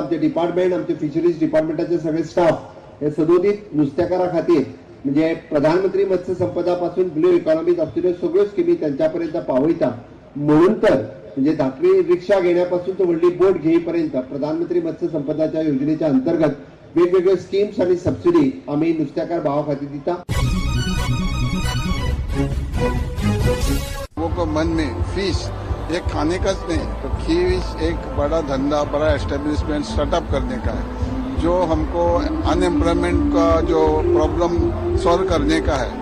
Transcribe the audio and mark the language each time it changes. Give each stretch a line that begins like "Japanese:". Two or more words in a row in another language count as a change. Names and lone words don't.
Konkani: आमचे डिपार्टमेंट, आमचे फिशरीज डिपार्टमेंटाचे सगळे स्टाफ हे सदोदीत नुस्तेकारां खातीर म्हणजे प्रधानमंत्री मत्स्य संपदा पासून
English: blue economyत
Konkani: आसलेल्यो सगळ्यो स्किमी त्यांच्या पर्यंत पावयता. म्हणून तर म्हणजे धाकटी रिक्षा घेण्यापासून तो व्हडली बोट घेईपर्यंत प्रधानमंत्री मत्स्य संपदाच्या योजनेच्या अंतर्गत वेगवेगळ्यो स्कीम्स आणि सबसिडी आम्ही नुस्तेकार भावा खातीर दिता.
Hindi: लोगों को मन में फिश एक खाने का नहीं तो फिश एक बड़ा धंधा, बड़ा
English: establishment startup
Hindi: करने का है जो हमको अनएम्प्लॉयमेंट का जो
English: problem solve
Hindi: करने का है.